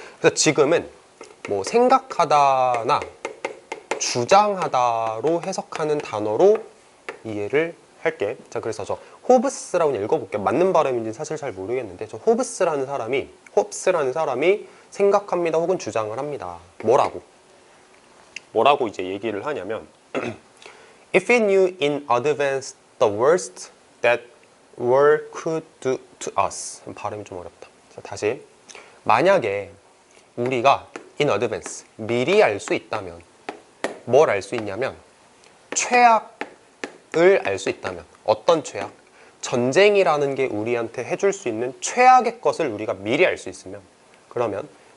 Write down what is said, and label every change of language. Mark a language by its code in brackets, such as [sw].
[ko] 그래서 지금은 뭐 생각하다나 주장하다로 해석하는 단어로 이해를 할게. 자, 그래서 저 호브스라고 읽어볼게. 맞는 발음인지는 사실 잘 모르겠는데, 저 호브스라는 사람이 생각합니다 혹은 주장을 합니다. 뭐라고 이제 얘기를 하냐면 [en] If we knew in advance the worst that war could do to us. [ko] 발음이 좀 어렵다. 자, 다시. 만약에 우리가 in advance, 미리 알 수 있다면, 뭘 알 수 있냐면 최악을 알 수 있다면. 어떤 최악? 전쟁이라는 게 우리한테 해줄 수 있는 최악의 것을 우리가 미리 알 수 있으면, 그러면